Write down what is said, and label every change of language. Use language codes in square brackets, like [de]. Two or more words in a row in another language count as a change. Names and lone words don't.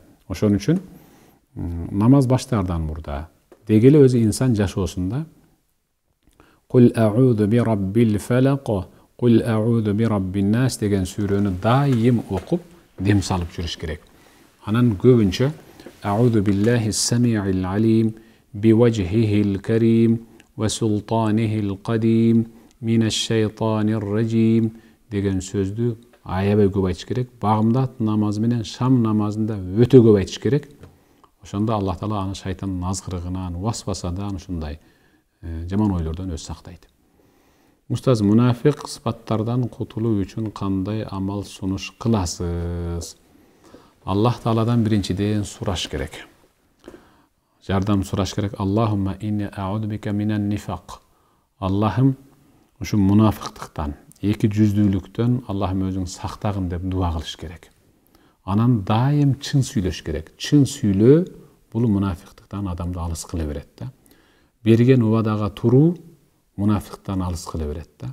[ky] Ошон үчүн намаз баштаардан мурда деги эле өзү инсан жашоосунда [ar] قل أعوذ برب الفلق قل أعوذ برب الناس [ky] деген сүрөнү дайым окуп дем салып жүрүш керек. Анан көбүнчө [ar] أعوذ بالله السميع العليم بوجهه الكريم وسلطانه القديم من الشيطان الرجيم [ky] деген сөздү аябай көп айтыш керек. Багымдат намазы менен шам намазында өтө көп айтыш керек. Ошондо Аллах Таала аны шайтандын азгырыгынан, васвасадан, ушундай жаман ойлордон өз сактайт. Устаз, мунафик сыпаттардан кутулуу үчүн кандай амал сунуш кыласыз? Аллах Тааладан биринчиден сураш керек. Жардам сураш керек. [ar] اللهم إني أعوذ بك من النفاق. [ky] Аллахым, ушу мунафиктыктан, эки жүздүүлүктөн Аллахым өзүң сактагын деп дуа кылыш керек. Анан дайым чын сүйлөш керек. Чын сүйлөө бул мунафиктыктан адамды алыс кыла берет да. Берген убадага туруу мунафиктан алыс кыла берет да.